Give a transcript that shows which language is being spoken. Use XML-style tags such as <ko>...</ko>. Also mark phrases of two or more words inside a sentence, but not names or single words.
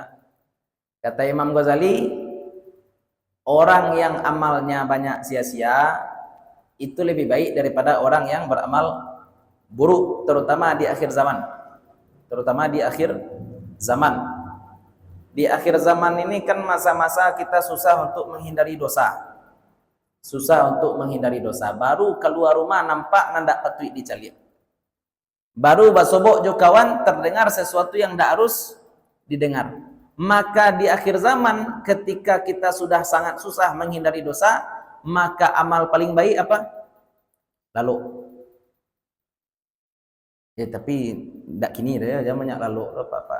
<id>Kata Imam Ghazali, orang yang amalnya banyak sia-sia itu lebih baik daripada orang yang beramal buruk, terutama di akhir zaman. Terutama di akhir zaman. Di akhir zaman ini kan masa-masa kita susah untuk menghindari dosa. Susah untuk menghindari dosa.</id> <min>Baru keluar rumah nampak nandak patut dicalik. Baru basobok jo kawan</min> <id>terdengar sesuatu yang tidak harus didengar. Maka di akhir zaman ketika kita sudah sangat susah menghindari dosa, maka amal paling baik apa? Lalu. Ya tapi tidak kini dah ya, banyak lalu apa-apa.</id>